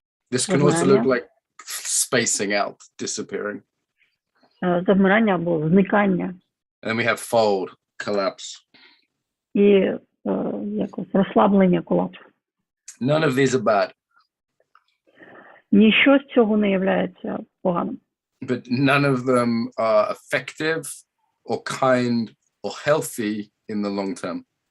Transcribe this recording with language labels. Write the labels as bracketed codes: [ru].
[en] This can also look like spacing out, disappearing. [uk] Завмирання або зникання. [en] And we have fold, collapse. [uk] І якось розслаблення, колапс. [en] None of these are bad. [uk] Ніщо з цього не являється поганим. [en] But none of them are effective or kind or healthy in the long term.